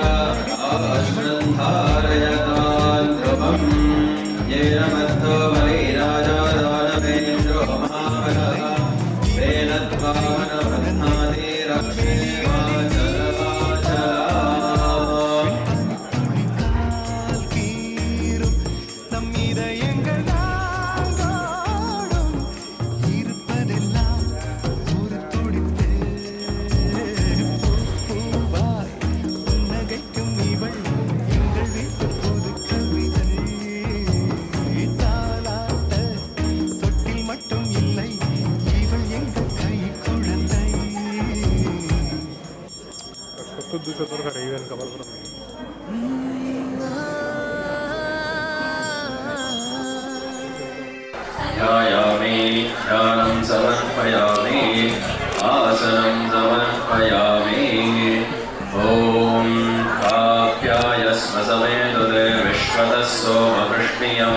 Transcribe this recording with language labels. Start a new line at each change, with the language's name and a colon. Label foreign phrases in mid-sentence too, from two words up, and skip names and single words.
Sanskrit: आश्रन्धारयतान् ध्रुवम् येन मद्धो बलिराजा दानवेन्द्रो महाबलः तेन त्वा वनबध्नाति रक्षे वाचलवाचला
Tamil: நம் இதயங்கள் நாள்தோறும் இருப்பதெல்லாம் ஒரு துடிப்பு பூவாய் புன்னகைக்கும் இவள் எங்கள் வீட்டு புது கவிதை தாலாட்ட தொட்டில் மட்டும் இல்லை இவள் எங்கள் கை குழந்தை
Sanskrit: ध्यायामि ध्यानं समर्पयामि आसनं समर्पयामि ॐ काप्यायस्म समेतुते विश्वतः सोमवृष्णियं